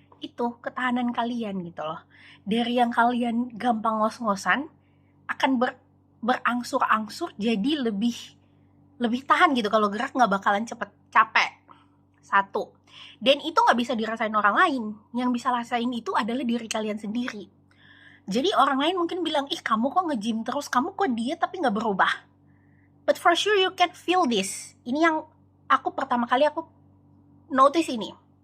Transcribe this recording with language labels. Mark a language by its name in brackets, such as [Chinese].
[Indonesian] Itu ketahanan kalian gitu loh. Dari yang kalian gampang ngos-ngosan akan berangsur-angsur jadi lebih tahan gitu. Kalau gerak gak bakalan cepet capek. Satu. Dan itu gak bisa dirasain orang lain. Yang bisa rasain itu adalah diri kalian sendiri. Jadi orang lain mungkin bilang, ih kamu kok nge-gym terus, kamu kok diet tapi gak berubah. [English] But for sure you can feel this. [Indonesian] Ini yang aku pertama kali aku notice ini.